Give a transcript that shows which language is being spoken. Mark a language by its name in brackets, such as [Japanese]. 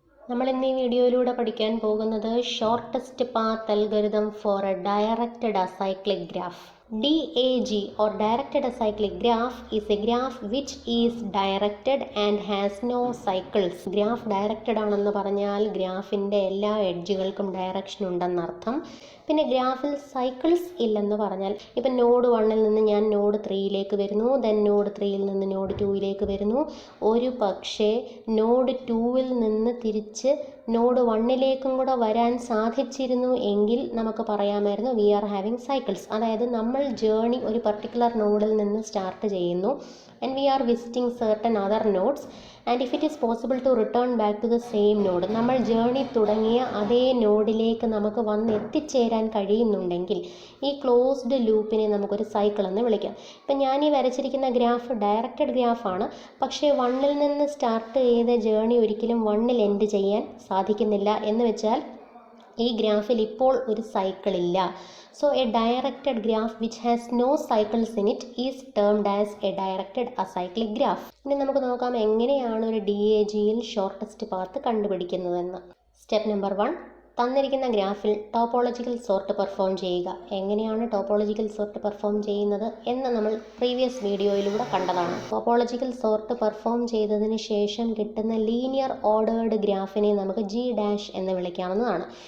[Malayalam] നമ്മൾ ഇന്ന് ഈ വീഡിയോയിലൂടെ പഠിക്കാൻ പോകുന്നത് [English] Shortest path algorithm for a directed acyclic graph. DAG or directed acyclic graph is a graph which is directed and has no cycles. [Malayalam] Graph directed ആണെന്ന് പറഞ്ഞാൽ ഗ്രാഫിൻ്റെ എല്ലാ എഡ്ജുകൾക്കും ഡയറക്ഷൻ ഉണ്ടെന്നർത്ഥം. പിന്നെ ഗ്രാഫിൽ സൈക്കിൾസ് ഇല്ലെന്ന് പറഞ്ഞാൽ ഇപ്പം നോഡ് 1-ൽ നിന്ന് ഞാൻ നോഡ് 3-യിലേക്ക് വരുന്നു, ദെൻ നോഡ് 3-യിൽ നിന്ന് നോഡ് 2-യിലേക്ക് വരുന്നു. ഒരു പക്ഷേ നോഡ് 2-ൽ നിന്ന് തിരിച്ച് നോഡ് 1-ലേക്കും കൂടെ വരാൻ സാധിച്ചിരുന്നു എങ്കിൽ നമുക്ക് പറയാമായിരുന്നു [English] We are having cycles. [Malayalam] അതായത് നമ്മൾ ജേർണി ഒരു പർട്ടിക്കുലർ നോഡിൽ നിന്ന് സ്റ്റാർട്ട് ചെയ്യുന്നു [English] and we are visiting certain other nodes and if it is possible to return back to the same node, [Malayalam] നമ്മൾ ജേർണി തുടങ്ങിയ അതേ നോഡിലേക്ക് നമുക്ക് വന്ന് എത്തിച്ചേരാൻ കഴിയുന്നുണ്ടെങ്കിൽ ഈ ക്ലോസ്ഡ് ലൂപ്പിനെ നമുക്കൊരു സൈക്കിൾ എന്ന് വിളിക്കാം. ഇപ്പം ഞാൻ ഈ വരച്ചിരിക്കുന്ന ഗ്രാഫ് ഡയറക്റ്റഡ് ഗ്രാഫാണ്, പക്ഷേ 1-ൽ നിന്ന് സ്റ്റാർട്ട് ചെയ്ത ജേർണി ഒരിക്കലും 1-ൽ എൻഡ് ചെയ്യാൻ സാധിക്കുന്നില്ല. എന്ന് വെച്ചാൽ ഈ ഗ്രാഫിൽ ഇപ്പോൾ ഒരു സൈക്കിൾ ഇല്ല. [English] So a directed graph which has no cycles in it is termed as a directed acyclic graph. [Malayalam] ഇനി നമുക്ക് നോക്കാം എങ്ങനെയാണ് ഒരു DAGയിൽ ഷോർട്ടസ്റ്റ് പാത്ത് കണ്ടുപിടിക്കുന്നതെന്ന്. സ്റ്റെപ്പ് നമ്പർ 1, തന്നിരിക്കുന്ന ഗ്രാഫിൽ ടോപ്പോളജിക്കൽ സോർട്ട് പെർഫോം ചെയ്യുക. എങ്ങനെയാണ് ടോപ്പോളജിക്കൽ സോർട്ട് പെർഫോം ചെയ്യുന്നത് എന്ന് നമ്മൾ പ്രീവിയസ് വീഡിയോയിലൂടെ കണ്ടതാണ്. ടോപ്പോളജിക്കൽ സോർട്ട് പെർഫോം ചെയ്തതിന് ശേഷം കിട്ടുന്ന ലീനിയർ ഓർഡേർഡ് ഗ്രാഫിനെ നമുക്ക് G' എന്ന് വിളിക്കാവുന്നതാണ്.